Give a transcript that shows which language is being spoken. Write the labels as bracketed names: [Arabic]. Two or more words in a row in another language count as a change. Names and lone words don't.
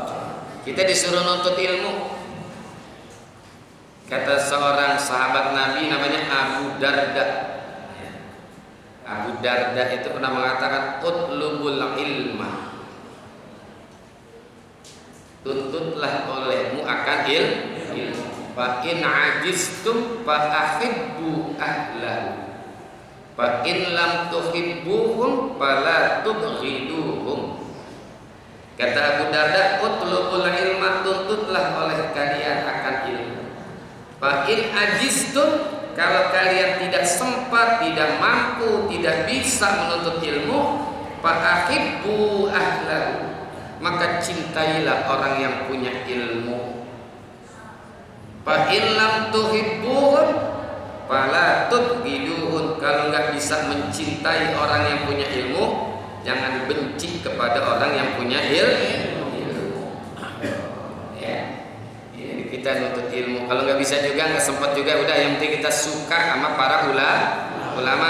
[Indonesian] Kita disuruh nuntut ilmu. Kata seorang sahabat Nabi namanya Abu Darda. Abu Darda itu pernah mengatakan [Arabic] اطلبوا العلم, [Indonesian] tuntutlah olehmu akan ilmu. [Arabic] فإن عجزتم فأحبوا أهله فإن لم تحبوهم فلا تبغضوهم. [Indonesian] Kata Abu Darda, [Arabic] اطلبوا العلم, [Indonesian] tuntutlah oleh kalian akan ilmu. [Arabic] فإن عجزتم, [Indonesian] kalau kalian tidak sempat, tidak mampu, tidak bisa menuntut ilmu, [Arabic] فأحبوا أهله, [Indonesian] maka cintailah orang yang punya ilmu. [Arabic] فإن لم تحبوهم فلا تبغضوهم, [Indonesian] kalau nggak bisa mencintai orang yang punya ilmu, jangan benci kepada orang yang punya ilmu. Kita nuntut ilmu, kalau nggak bisa juga, nggak sempat juga, udah yang penting kita suka sama para ulama.